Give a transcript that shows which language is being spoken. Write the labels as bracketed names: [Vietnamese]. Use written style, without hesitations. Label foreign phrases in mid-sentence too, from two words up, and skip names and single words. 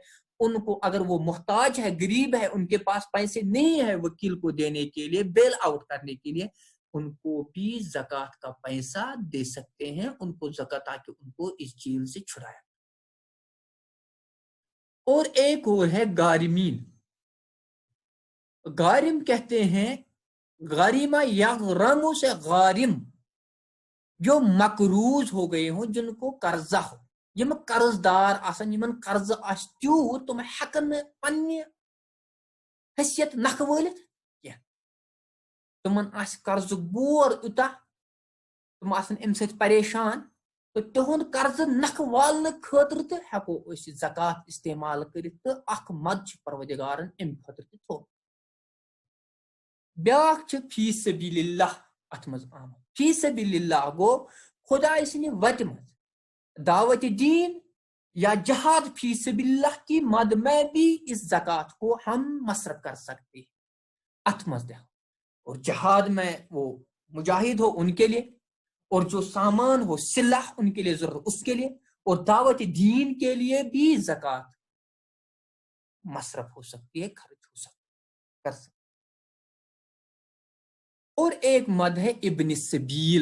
[Urdu] ان کو اگر وہ محتاج ہے, غریب ہے, ان کے پاس پیسے نہیں ہے وکیل کو دینے کے لیے, بیل آؤٹ کرنے کے لیے, ان کو بھی زکات کا پیسہ دے سکتے ہیں ان کو زکات تاکہ ان کو اس جیل سے چھڑایا. اور ایک اور ہے غارمین. غارم کہتے ہیں غاریمہ یا غراموں سے غارم جو مقروض ہو گئے ہوں, جن کو قرضہ ہو, [Kashmiri] یم قرض دار آسن یمن قرض آس تیوت تم ہیکن پنہ حیثیت نکھ وٲلِتھ کینٛہہ, تمن آس قرض بور یوتاہ تم آسن ام سۭتۍ پریشان تو تہند قرض نکھ والنہٕ خٲطرٕ تہ ہیکو أسۍ [Urdu] زکات استعمال [Kashmiri] کٔرِتھ تہٕ اکھ مد چھُ پروردگارن ام خٲطرٕ تہ تھوٚومُت. بیاکھ چھُ [Arabic] فی سبیل اللہ [Kashmiri] اتھ منٛز آمُت. فی سبیل اللہ گو خدائے سٕنٛدِ وتہِ منٛز [Urdu] دعوت دین یا جہاد فی سبیل اللہ کی مد میں بھی اس زکات کو ہم مصرف کر سکتے ہیں [Kashmiri] ات منٛز تہِ. [Urdu] اور جہاد میں وہ مجاہد ہو ان کے لیے, اور جو سامان ہو سلاح ان کے لیے ضرورت اس کے لیے, اور دعوت دین کے لیے بھی زکات مصرف ہو سکتی ہے, خرچ ہو سکتی کر سکتی. اور ایک مد ہے ابن سبیل.